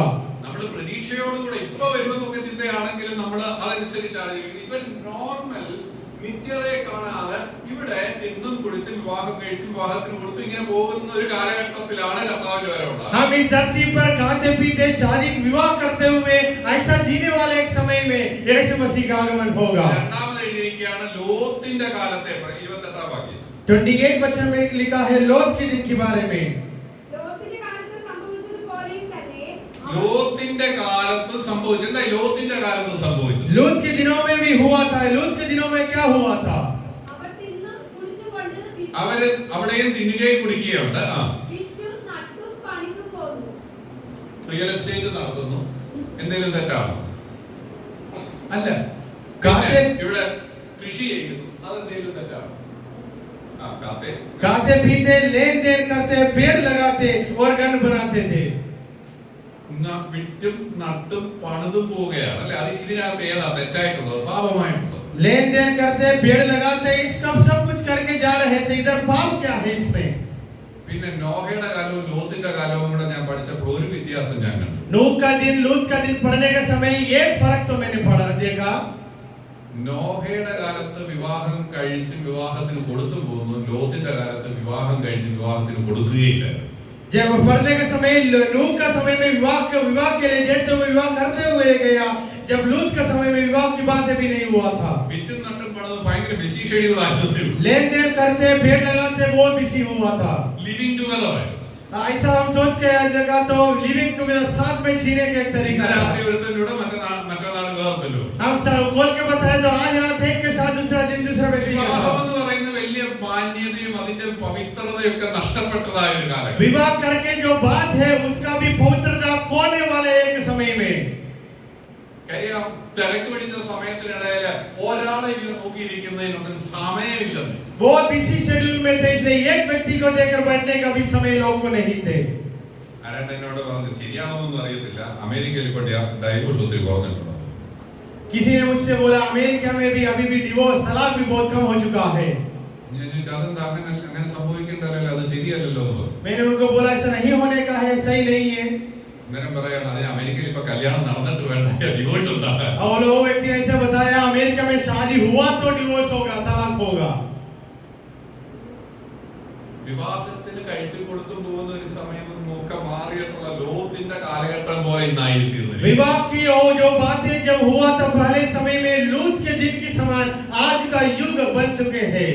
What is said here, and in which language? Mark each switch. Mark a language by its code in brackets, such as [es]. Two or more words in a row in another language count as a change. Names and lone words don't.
[ml] നമ്മൾ പ്രതീക്ഷയോടുകൂടെ ഇപ്പൊ വരുമെന്നൊക്കെ ചിന്തയാണെങ്കിലും നമ്മൾ അതനുസരിച്ചാണ് ഇവൻ നോർമൽ നിത്യതയെ കാണാതെ ഇവിടെ എന്തും കുടിച്ച് വിവാഹം കഴിച്ച് വിവാഹത്തിന് കൊടുത്ത് ഇങ്ങനെ പോകുന്ന ഒരു കാലഘട്ടത്തിലാണ് കർത്താവിന്റെ വരവുണ്ടാകുന്നത്. [hi] हम इस धरती पर खाते पीते शादी विवाह करते हुए ऐसा जीने वाले एक समय में यीशु मसीह का आगमन होगा. [ml] രണ്ടാമത് എഴുതിയിരിക്കുകയാണ് ലോത്തിന്റെ കാലത്തെ 28-ാം വാക്യം. [hi] 28 वचन में लिखा है लोत के दिन के बारे में. [ml] ലോത്തിന്റെ കാലത്ത് സംഭവിച്ചു. എന്താ ലോത്തിന്റെ കാലത്ത് സംഭവിച്ചു? [hi] लूत के दिनों में भी हुआ था. लूत के दिनों में क्या हुआ था? [ml] അവര് അവിടെയും തിന്നുകയും കുടിക്കുകയുണ്ട്. [en] real estate [ml] നടത്തുന്നു. എന്തെങ്കിലും തെറ്റാണോ? അല്ല. ഇവിടെ കൃഷി ചെയ്യുന്നു. അതെന്തെങ്കിലും തെറ്റാണോ? [hi] खाते पीते लेन देन करते, पेड़ लगाते और घर बनाते थे. [ml] വിറ്റും നട്ടും പണിതും പോവുകയാണ് അല്ലെ? അത് ഇതിനകത്ത് ഏതാ തെറ്റായിട്ടുള്ളത്, പാപമായിട്ടുള്ളത്? [hi] लेन देन करते, पेड़ लगाते, इसका सब कुछ करके जा रहे थे. इधर पाप क्या है इसमें? [ml] പിന്നെ നോഹയുടെ കാലവും ലോത്തിന്റെ കാലവും കൂടെ ഞാൻ പഠിച്ചപ്പോൾ ഒരു വ്യത്യാസം ഞാൻ കണ്ടു. [hi] नूह का दिन लूत का दिन पढ़ने के समय एक फर्क तो मैंने पढ़ा देखा. [ml] നോഹയുടെ കാലത്ത് വിവാഹം കഴിച്ച് വിവാഹത്തിന് കൊടുത്തു പോകുന്നു. ലോത്തിന്റെ കാലത്ത് വിവാഹം കഴിച്ച് വിവാഹത്തിന് കൊടുക്കുകയില്ല. [hi] जब पढ़ने के समय नूह का समय में विवाह के लिए देते हुए विवाह करते हुए गया, जब लूत का समय में विवाह की बातें भी नहीं हुआ था. [ml] വിറ്റും നട്ടും പണിതും ഭയങ്കര [en] busy schedule [ml] ആയിരുന്നു. [hi] लेन देन करते, पेड़ लगाते, बहुत बिजी हुआ था. [en] living together [ml] ആയിരുന്നു. [hi] ऐसा हम सोच के आज लगा तो [en] living together [hi] साथ में जीने का एक तरीका है. [ml] രാത്രി ഒരുത്തനോട് മറ്റന്നാൾ വേർത്തല്ലോ. [hi] हम सब खोल के बताएं तो आज रात एक के साथ दूसरा दिन दूसरा व्यक्ति के साथ. [ml] എന്ന് പറയുന്ന വലിയ മാന്യതയും അതിന്റെ പവിത്രതയും ഒക്കെ നഷ്ടപ്പെട്ടതായ ഒരു കാലം. [hi] विवाह करके जो बात है उसका भी पवित्रता खोने वाले एक समय में. [ml] കാര്യം തിരക്ക് പിടിച്ച സമയത്തിനിടയിൽ ഒരാളെ നോക്കിയിരിക്കുന്നതിനൊന്നും സമയമില്ലെന്ന്. [hi] बहुत [en] busy schedule [hi] में थे, इसलिए एक व्यक्ति को देखकर बैठने का भी समय लोग को नहीं थे. [ml] ആരാണ്ട് എന്നോട് പറഞ്ഞത് ശരിയാണോന്നൊന്നും അറിയത്തില്ല, അമേരിക്കയിൽ ഇപ്പൊ ഡൈവോഴ്സ് ഒത്തിരി കുറഞ്ഞിട്ടുണ്ട്. [hi] किसी ने मुझसे बोला अमेरिका में भी अभी भी डिवोर्स तलाक भी बहुत कम हो चुका है. [ml] അതെന്താ അങ്ങനെ സംഭവിക്കേണ്ടല്ലോ, അത് ശരിയല്ലല്ലോ എന്ന് പറഞ്ഞു. [hi] मैंने उनको बोला ऐसा नहीं होने का है, सही नहीं है. [ml] അന്നേരം പറയാണ് അതിന് അമേരിക്കയിൽ ഇപ്പൊ കല്യാണം നടന്നിട്ട് വേണ്ട ഡിവോഴ്സ് ഉണ്ടാകാൻ. [hi] और वो व्यक्ति ने ऐसा बताया अमेरिका में शादी हुआ तो डिवोर्स होगा, तलाक होगा. [ml] വിവാഹത്തിന് കഴിച്ചു കൊടുത്തു പോകുന്ന ഒരു സമയം ഒക്കെ മാറിയിട്ടുള്ള ലോത്തിന്റെ കാലഘട്ടം പോലെ ഇന്നായിത്തീർന്നു. [hi] विवाह की और जो बातें जब हुआ था पहले समय में लूत के दिन के समान आज का युग बन चुके हैं.